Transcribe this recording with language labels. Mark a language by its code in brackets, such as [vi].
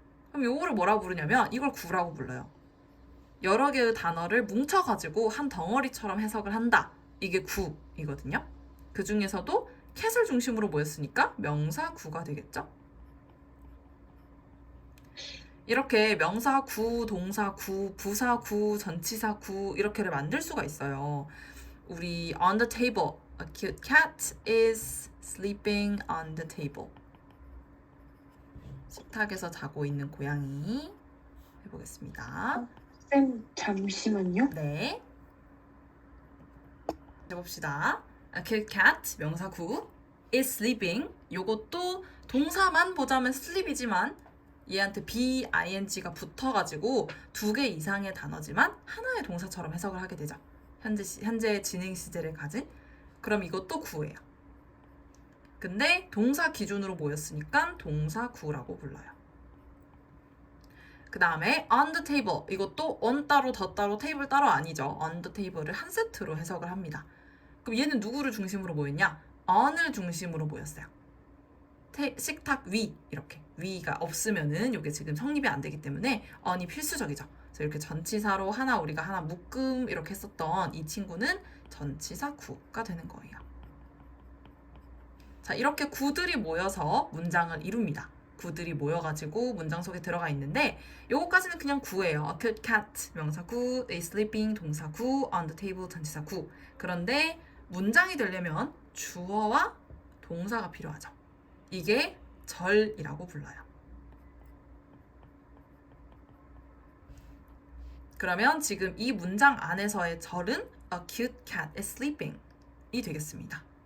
[ko] 그럼 요거를 뭐라고 부르냐면 이걸 구라고 불러요. 여러 개의 단어를 뭉쳐가지고 한 덩어리처럼 해석을 한다. 이게 구이거든요. 그 중에서도 캣을 중심으로 모였으니까 명사 구가 되겠죠. 이렇게 명사 구, 동사 구, 부사 구, 전치사 구 이렇게를 만들 수가 있어요. 우리 [en] on the table. A cute cat is sleeping on the table. [ko] 식탁에서 자고 있는 고양이 해보겠습니다. 쌤, 잠시만요. 네. 해봅시다. [en] A cute cat, [ko] 명사 구, [en] is sleeping. [ko] 요것도 동사만 보자면 sleep이지만 얘한테 BING가 붙어가지고 2개 이상의 단어지만 하나의 동사처럼 해석을 하게 되죠. 현재 진행 시제를 가진. 그럼 이것도 구예요. 근데 동사 기준으로 모였으니까 동사 구라고 불러요. 그 다음에 [en] on the table. [ko] 이것도 on 따로 더 따로 테이블 따로 아니죠. [en] on the table [ko] 을 한 세트로 해석을 합니다. 그럼 얘는 누구를 중심으로 모였냐? on을 중심으로 모였어요. 식탁 위 이렇게 위가 없으면은 이게 지금 성립이 안 되기 때문에 on이 필수적이죠. 그래서 이렇게 전치사로 우리가 하나 묶음 이렇게 했었던 이 친구는 전치사 구가 되는 거예요. 자, 이렇게 구들이 모여서 문장을 이룹니다. 구들이 모여가지고 문장 속에 들어가 있는데 요거까지는 그냥 구예요. [en] A cute cat [ko] 명사 구, [en] they sleeping [ko] 동사 구, [en] on the table [ko] 전치사 구. 그런데 문장이 되려면 주어와 동사가 필요하죠. 이게 절이라고 불러요. 그러면 지금 이 문장 안에서의 절은 [en] a cute cat is sleeping [ko] 이 되겠습니다.